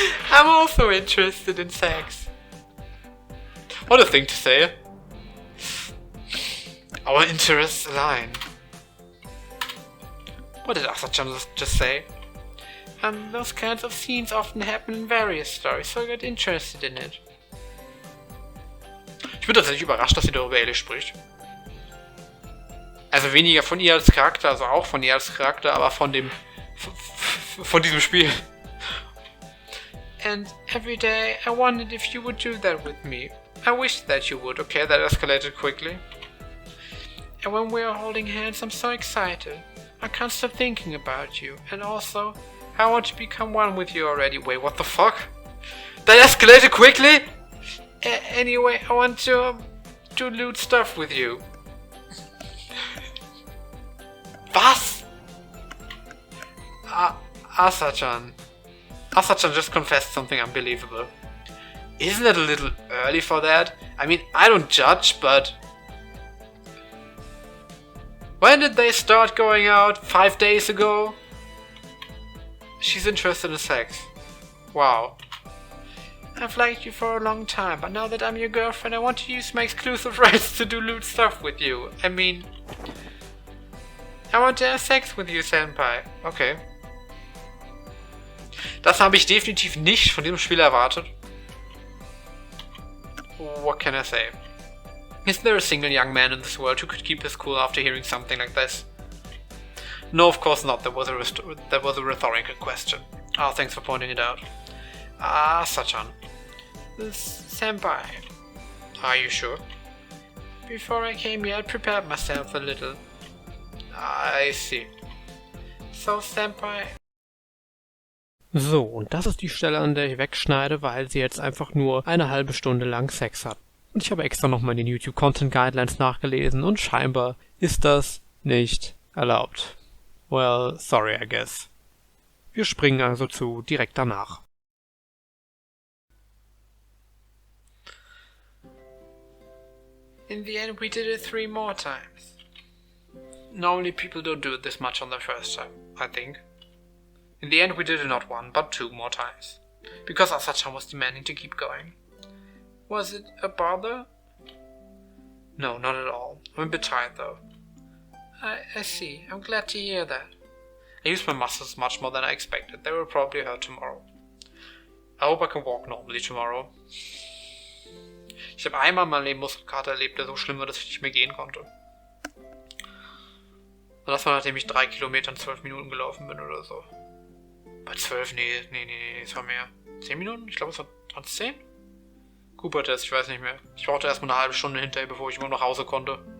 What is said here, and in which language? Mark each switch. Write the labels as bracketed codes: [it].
[en] I'm also interested in sex. What a thing to say. Our interests align. What did Asa-chan just say? Those kinds of scenes often happen in various stories, so I got interested in it. [de] Ich bin tatsächlich überrascht, dass sie darüber ehrlich spricht. Also weniger von ihr als Charakter, also auch von ihr als Charakter, aber von dem... von diesem Spiel. [en] And every day I wondered if you would do that with me. I wish that you would. Okay, that escalated quickly. And when we are holding hands, I'm so excited. I can't stop thinking about you. And also, I want to become one with you already. Wait, what the fuck? That escalated quickly? Anyway, I want to do lewd stuff with you. [de] Was? [en] Asa-chan. Asa-chan just confessed something unbelievable. Isn't it a little early for that? I mean, I don't judge, but... When did they start going out? 5 days ago? She's interested in sex. Wow. I've liked you for a long time, but now that I'm your girlfriend, I want to use my exclusive rights to do lewd stuff with you. I mean... I want to have sex with you, senpai. Okay. [de] Das habe ich definitiv nicht von diesem Spiel erwartet. [en] What can I say? Is there a single young man in this world who could keep his cool after hearing something like this? No, of course not. That was a rhetorical question. Oh, thanks for pointing it out. Asa-chan. Senpai. Are you sure? Before I came here, I prepared myself a little. I see. So, senpai... [de] So, und das ist die Stelle, an der ich wegschneide, weil sie jetzt einfach nur eine halbe Stunde lang Sex hat. Und ich habe extra nochmal in den YouTube Content Guidelines nachgelesen und scheinbar ist das nicht erlaubt. [en] Well, sorry, I guess. [de] Wir springen also zu direkt danach. [en] In the end, we did it 3 more times. Normally people don't do it this much on the first time, I think. In the end, we did it not 1, but 2 more times. Because Asa-chan was demanding to keep going. Was it a bother? No, not at all. I'm a bit tired though. I see. I'm glad to hear that. I used my muscles much more than I expected. They will probably hurt tomorrow. I hope I can walk normally tomorrow. [de] Ich habe einmal in meinem Leben Muskelkater erlebt, der so schlimm war, dass ich nicht mehr gehen konnte. Und das war, nachdem ich 3 Kilometer in 12 Minuten gelaufen bin oder so. Bei 12? Nee, es war mehr. 10 Minuten? Ich glaube, es waren 10? Cooper-Test, ich weiß nicht mehr. Ich brauchte erstmal eine halbe Stunde hinterher, bevor ich immer nach Hause konnte.